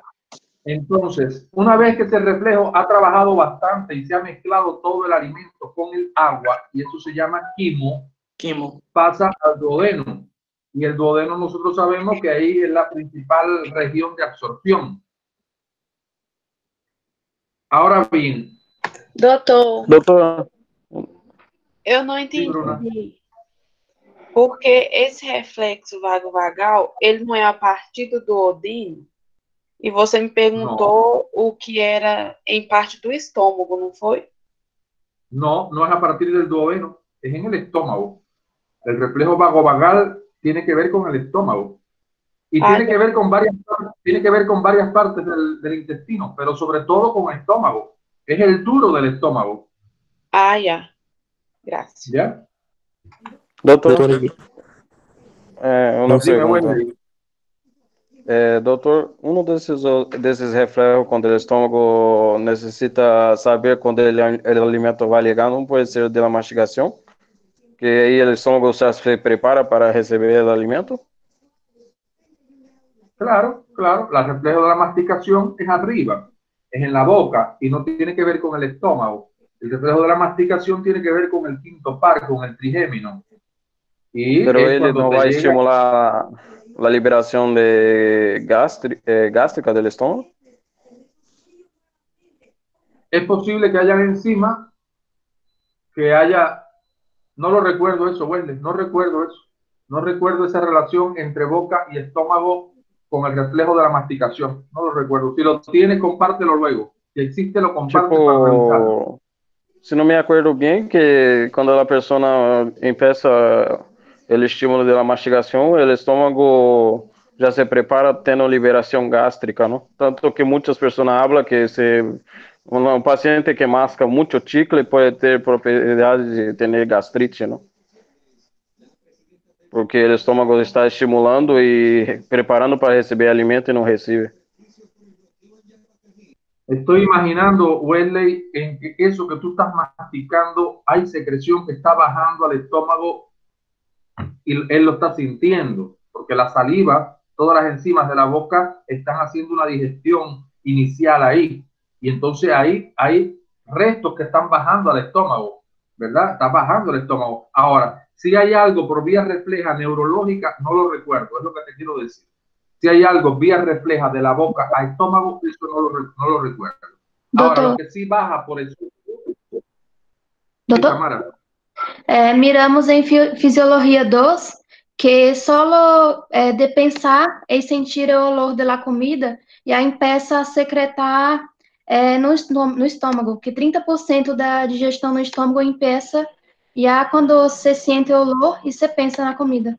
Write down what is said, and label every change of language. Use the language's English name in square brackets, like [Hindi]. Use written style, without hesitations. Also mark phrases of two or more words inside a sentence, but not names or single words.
[Spanish] Entonces, una vez que ese reflejo ha trabajado bastante y se ha mezclado todo el alimento con el agua, y eso se llama quimo, pasa al duodeno. Y el duodeno nosotros sabemos que ahí es la principal región de absorción. Ahora bien. [Portuguese] Doutor, eu não entendi. Bruna. Porque esse reflexo vago-vagal, ele não é a partir do duodeno? E você me perguntou o que era em parte do estômago, não foi? [Spanish] No, no es a partir del duodeno, es en el estómago. El reflejo vagovagal tiene que ver con el estómago. Y tiene que ver con varias partes del intestino, pero sobre todo con el estómago. Es el duro del estómago. Ya. Gracias. ¿Ya? [Portuguese] Doutor, uma pergunta. Wendy. Doutor, desses reflejos, quando o estômago necessita saber quando o alimento vai ligar, não pode ser [Spanish] de la [Portuguese] mastigação? Que aí o estômago já se prepara para receber o alimento? [Spanish] Claro. El reflejo de la masticación es arriba, es en la boca y no tiene que ver con el estómago. El reflejo de la masticación tiene que ver con el quinto par, con el trigémino. [Portuguese] Pero ele não vai estimular a liberação de gástrica do estômago? [Spanish] Es posible que haya enzimas, no lo recuerdo eso, Wendy, no recuerdo eso. No recuerdo esa relación entre boca y estómago con el reflejo de la masticación. No lo recuerdo. Si lo tienes, compártelo luego. Si existe, lo comparte para revisarlo. [Portuguese] Se não me acordo bem, que quando a pessoa empieza o estímulo da mastigação, o estômago já se prepara tendo liberação gástrica, não? Tanto que muitas pessoas falam que um paciente que masca muito chicle pode ter propriedade de ter gastrite, não? Porque o estômago está estimulando e preparando para receber alimento e não recebe. [Spanish] Estoy imaginando, Wesley, en que eso que tú estás masticando, hay secreción que está bajando al estómago y él lo está sintiendo, porque la saliva, todas las enzimas de la boca están haciendo una digestión inicial ahí. Y entonces ahí hay restos que están bajando al estómago, ¿verdad? Está bajando el estómago. Ahora, si hay algo por vía refleja neurológica, no lo recuerdo, es lo que te quiero decir. Si hay algo vía refleja de la boca al estómago, eso no lo recuerdo. Ahora, [Portuguese] Doutor, [Spanish] lo que sí baja por eso. Sí, [Portuguese] doutor, Tamara. miramos em Fisiologia 2 que solo de pensar e sentir o olor da comida já empieza a secretar no estômago, que 30% da digestão no estômago empieza já quando você sente o olor e você pensa na comida.